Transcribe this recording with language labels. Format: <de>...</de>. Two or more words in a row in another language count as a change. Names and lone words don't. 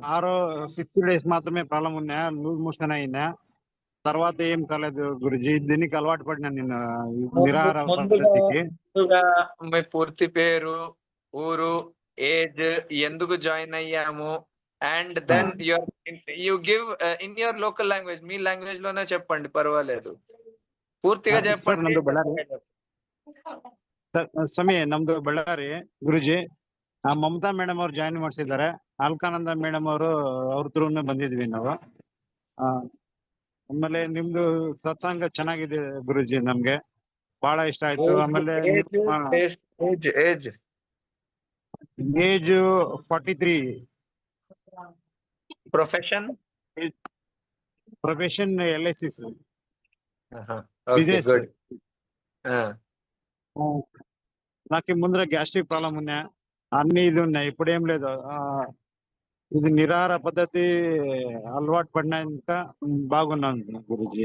<te>60 days మాత్రమే ప్రాబ్లం ఉన్నా,</te> <en>loose motion</en> <te>అయిందా, తర్వాత ఏం కాలేదు గురుజీ. దీనికి అలవాటు పడినా నేను ఈ ముందు నిరాహార ముందుగా పద్ధతికి. ముందుగా మీ పూర్తి పేరు, ఊరు, ఏజ్, ఎందుకు జాయిన్ అయ్యాము, అండ్ ఆ,</te> <en>then you give in your local language.</en> <te>మీ లాంగ్వేజ్ లోనే చెప్పండి, పర్వాలేదు. పూర్తిగా</te> <kn>ಸರ್</kn> <te>చెప్పండి.</te> <kn>ನಮ್ದು ಬಳ್ಳಾರಿ. ಸ್ವಾಮಿ ನಮ್ದು ಬಳ್ಳಾರಿ ಗುರುಜಿ. ಮಮತಾ ಮೇಡಮ್ ಅವ್ರು ಜಾಯಿನ್ ಮಾಡಿಸಿದ್ದಾರೆ. ಅಲ್ಕಾನಂದ ಮೇಡಮ್ ಅವರು ಅವ್ರ ಥ್ರೂನೇ ಬಂದಿದ್ವಿ ನಾವು. ಆ, ಆಮೇಲೆ ನಿಮ್ದು ಸತ್ಸಂಗ ಚೆನ್ನಾಗಿದೆ ಗುರುಜಿ, ನಮ್ಗೆ ಬಹಳ ಇಷ್ಟ ಆಯ್ತು. ಆಮೇಲೆ ಏಜ್ ನಿಮ್ಮ ಏಜ್ ಏಜ್ ಏಜ್ 43, ಪ್ರೊಫೆಷನ್. ಪ್ರೊಫೆಷನ್ LIC</kn> <te>ఓకే, బిజినెస్. గుడ్. నాకు ముందర</te> <en>gastric problem</en> <te>ఉన్నా, అన్ని ఇది ఉన్నాయి. ఇప్పుడు ఏం లేదు. ఇది నిరాహార పద్ధతి అలవాటు పడినాక బాగున్నాను గురుజీ.</te>